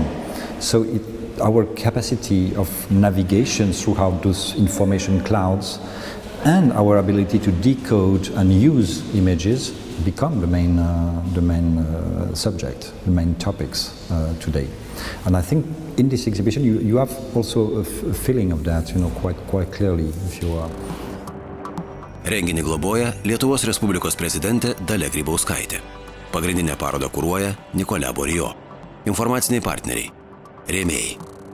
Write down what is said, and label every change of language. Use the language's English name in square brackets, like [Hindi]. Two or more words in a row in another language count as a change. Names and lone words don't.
[English] So our capacity of navigation throughout those information clouds and our ability to decode and use images become the main subject, the main topics today. And I think in this exhibition you have also a feeling of that, quite clearly, if you are. [Lithuanian] Renginį globoja Lietuvos Respublikos prezidentė Dalia Grybauskaitė. Pagrindinę parodą kuruoja Nicolas Bourriaud. Informaciniai partneriai. Rėmėjai.